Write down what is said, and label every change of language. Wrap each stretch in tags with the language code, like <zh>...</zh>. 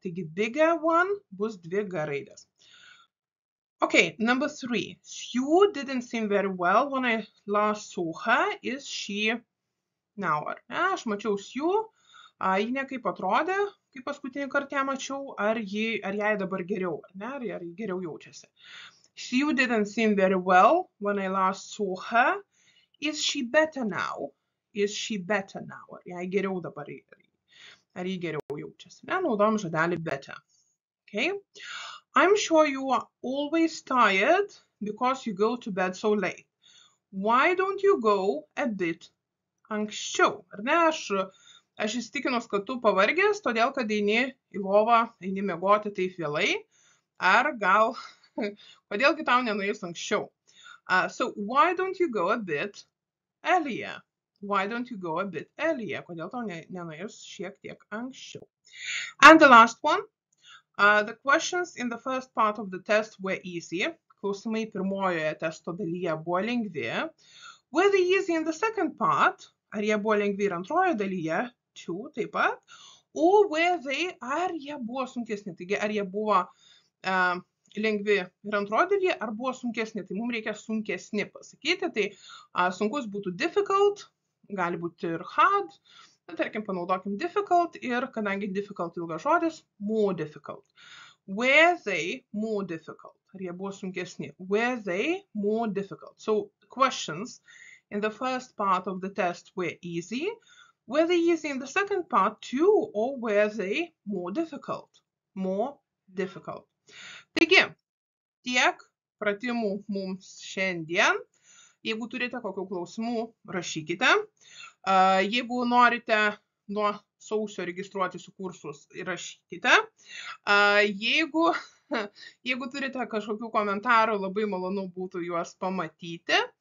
<lt>Taigi bigger one bus dvi G raidės.</lt> <en>Okay, number 3. Sue didn't seem very well when I last saw her. Is she now?</en> <lt>Ar ne? Aš mačiau Sue. Ji nekaip atrodė, kai paskutinį kartą ją mačiau, ar jai dabar geriau, ar ne, ar ji geriau jaučiasi.</lt> <en>Sue didn't seem very well when I last saw her. Is she better now? Is she better now?</en> <lt>Ar jai geriau dabar, ar ji geriau jaučiasi. Ne, naudojam žodelį better.</lt> <en>Okay. I'm sure you are always tired because you go to bed so late. Why don't you go a bit anksčiau?</en> <lt>Ar ne, aš įsitikinus, kad tu pavargęs, todėl, kad eini į lovą, eini miegoti taip vėlai, ar gal, kodėlgi tau nenuėjus anksčiau?</lt> <en>So, why don't you go a bit earlier? Why don't you go a bit earlier?</en> <lt>Kodėl tau nenuėjus šiek tiek anksčiau?</lt> <en>And the last one, the questions in the first part of the test were easy.</en> <lt>Klausimai pirmojoje testo dalyje buvo lengvi.</lt> <en>Were they easy in the second part?</en> <lt>Ar jie buvo lengvi ir antrojoje dalyje? Too, taip pat. O ar jie buvo sunkesni? Taigi, ar jie buvo lengvi ir antrojoje dalyje, ar buvo sunkesni? Tai mums reikia sunkesni pasakyti. Tai sunkus būtų difficult, gali būti ir hard. Tarkim, panaudokim difficult ir kadangi difficult ilgas žodis, more difficult.</lt> <en>Were they more difficult?</en> <lt>Ar jie buvo sunkesni?</lt> <en>Were they more difficult? So, questions in the first part of the test were easy. Were they easy in the second part too, or were they more difficult? More difficult.</en> <lt>Taigi, tiek pratimų mums šiandien. Jeigu turite kokių klausimų, rašykite. Jeigu norite nuo sausio registruotis į kursus, rašykite. Jeigu turite kažkokių komentarų, labai malonu būtų juos pamatyti.</lt>